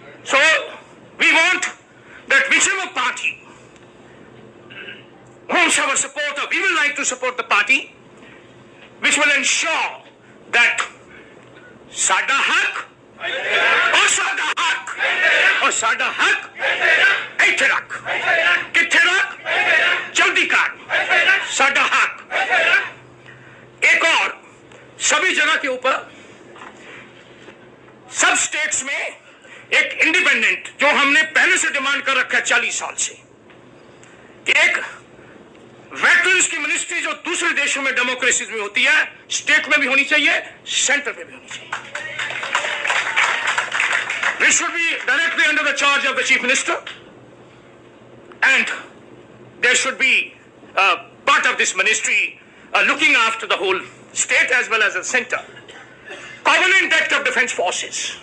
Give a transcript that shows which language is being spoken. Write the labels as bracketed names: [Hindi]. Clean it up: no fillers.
[English] so we want that whichever party wants our support, or we will like to support the party which will ensure that [Hindi] साडा हक और साडा हक और साडा हक [Punjabi] ਇੱਥੇ ਰੱਖ, ਕਿੱਥੇ ਰੱਖ, [Hindi] जल्दी कर, साडा हक। एक और, सभी जगह के ऊपर सब स्टेट्स में एक इंडिपेंडेंट, जो हमने पहले से डिमांड कर रखा है 40 साल से, एक वेटरन्स की मिनिस्ट्री जो दूसरे देशों में डेमोक्रेसीज में होती है, स्टेट में भी होनी चाहिए, सेंटर में भी होनी चाहिए। [English] This should be directly under the charge of the chief minister, and there should be part of this ministry looking after the whole state as well as the center. Covenant Act of Defense Forces.